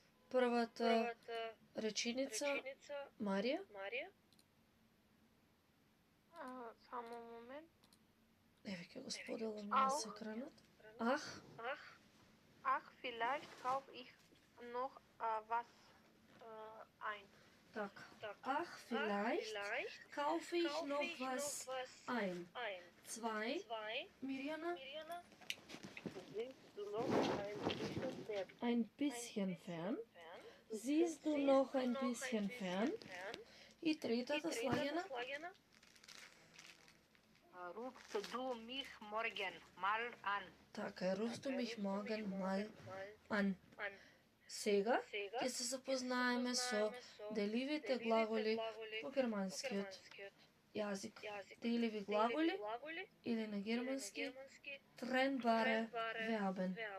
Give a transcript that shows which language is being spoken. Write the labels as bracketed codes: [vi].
[mk] Првата реченица, Марија. Само момент. Еве ќе го споделам на екранот. [de] Ach, vielleicht kaufe ich noch was ein. [mk] Так. [de] Ach, vielleicht kaufe ich noch was ein. 2. Mirjana. Ein bisschen fern. Siehst du noch ein bisschen fern? [mk] И третата, [de] Славјана. Rufst du mich morgen mal an? [mk] Така е, [de] rufst du mich morgen mal an. [mk] Сега ќе се запознаеме со деливите глаголи по германскиот јазик. Деливи глаголи или на германски trennbare Verben.